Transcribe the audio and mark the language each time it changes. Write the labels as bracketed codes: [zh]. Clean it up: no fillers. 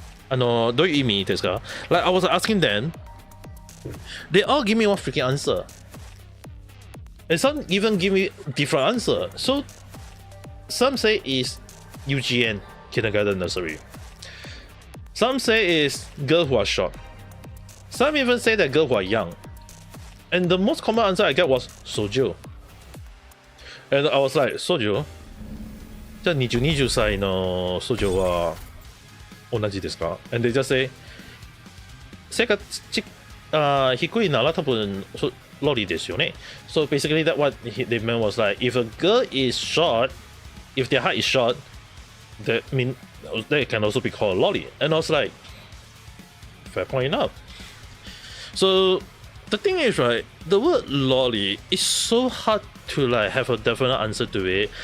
[en] Do you [ja] imi desu ka? [en] Like I was asking them, they all give me one freaking answer, and some even give me different answer. So some say is UGN, kindergarten nursery. Some say is girl who are short. Some even say that girl who are young. And the most common answer I get was soju. And I was like, soju? [ja] じゃあ20歳のソジョは同じですか? [en] And they just say, [ja] 背が低いなら多分ロリですよね. [en] So basically that what they meant was like, if a girl is short, if their height is short, that mean they can also be called lolly. And I was like, fair point enough. So the thing is, right, the word lolly is so hard to like have a definite answer to it.